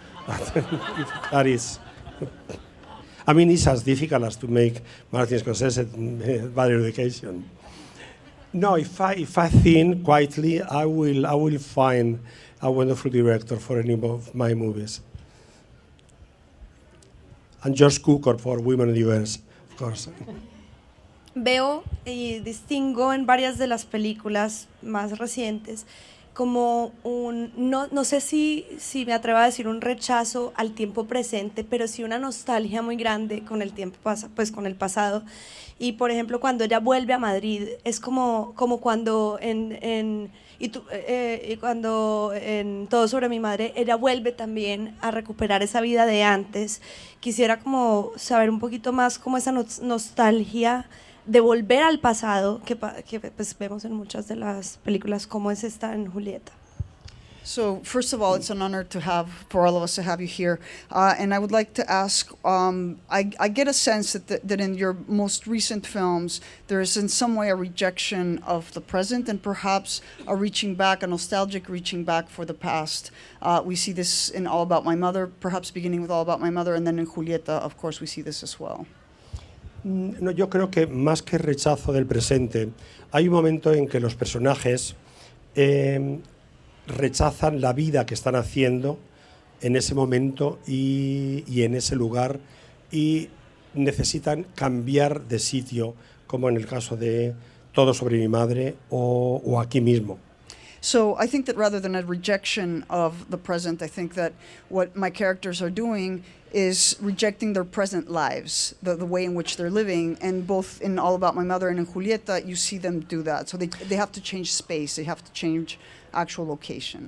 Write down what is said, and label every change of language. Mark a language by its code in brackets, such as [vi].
[en] If that is. I mean, it's as difficult as to make Martin Scorsese bad education. No, if I think quietly, I will find a wonderful director for any of my movies. And George Cukor for Women in the US, of course. [es] Veo y distingo en varias de las películas más recientes como no sé si me atrevo a decir un rechazo al tiempo presente, pero sí una nostalgia muy grande con el tiempo pues con el pasado. Y por ejemplo, cuando ella vuelve a Madrid, es como cuando cuando en Todo sobre mi madre, ella vuelve también a recuperar esa vida de antes. Quisiera como saber un poquito más como esa nostalgia de volver al pasado que pues vemos en muchas de las películas, como es esta en Julieta. [en] So first of all, it's an honor for all of us to have you here. And I would like to ask, I get a sense that in your most recent films, there is in some way a rejection of the present and perhaps a reaching back, a nostalgic reaching back for the past. We see this in All About My Mother, perhaps beginning with All About My Mother, and then in Julieta, of course, we see this as well. [es] No, yo creo que más que rechazo del presente, hay un momento en que los personajes rechazan la vida que están haciendo en ese momento y en ese lugar y necesitan cambiar de sitio, como en el caso de Todo sobre mi madre o aquí mismo. [en] So I think that rather than a rejection of the present, I think that what my characters are doing is rejecting their present lives, the way in which they're living. And both in All About My Mother and in Julieta, you see them do that. So they have to change space, they have to change actual location.